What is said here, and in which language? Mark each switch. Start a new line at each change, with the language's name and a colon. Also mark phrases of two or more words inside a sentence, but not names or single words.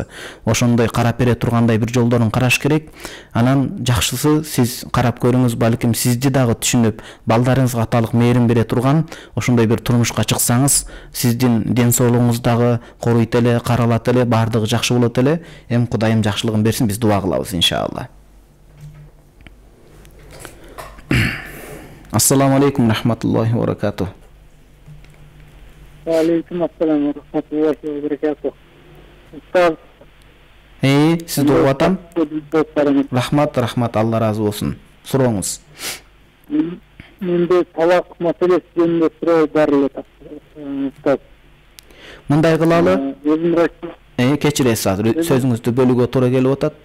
Kyrgyz: Ошондой карап бере тургандай бир жолдорун караш керек. Анан жакшысы сиз карап көрүңүз, балким сизди дагы түшүнүп, балдарыңызга аталык мээрим бере турган ошондой бир турмушка чыксаңыз, сиздин ден соолугуңуз дагы коруйт эле, каралат эле, баардыгы жакшы болот эле. Эми Кудайым жакшылыгын берсин, биз дуа кылабыз иншалла.
Arabic: السلام عليكم ورحمة الله وبركاته. وعليكم السلام ورحمة الله وبركاته.
Kyrgyz: Устаз. Сиз угуп атам. Рахмат, Алла разы болсун. Сурооңуз. Менде талак маселеси жөнүндө суроо бар эле. Устаз. Мындай кылалы. Кечиресиз, азыр сөзүңүздү бөлүүгө туура келип атат.